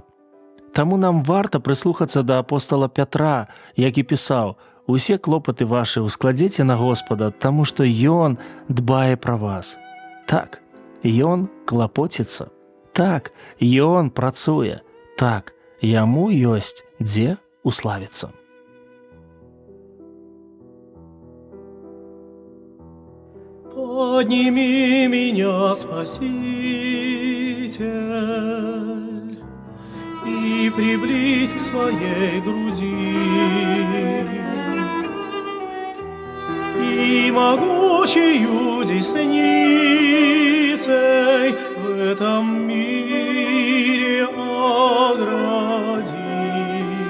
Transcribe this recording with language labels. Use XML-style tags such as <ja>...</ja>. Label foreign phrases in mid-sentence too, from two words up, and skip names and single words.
<be>Таму нам варта прыслухацца да апостала Пятра, які пісаў: «Усе клопаты вашы ускладзеце на Господа, таму што Ён дбае пра вас». Так, Ён клапоціцца. Так, Ён працуе. Так, Яму ёсць дзе уславіцца.</be> <ru>Подними меня, Спаситель, и приблизь к своей груди, и могучею десницей в этом мире огради.</ru>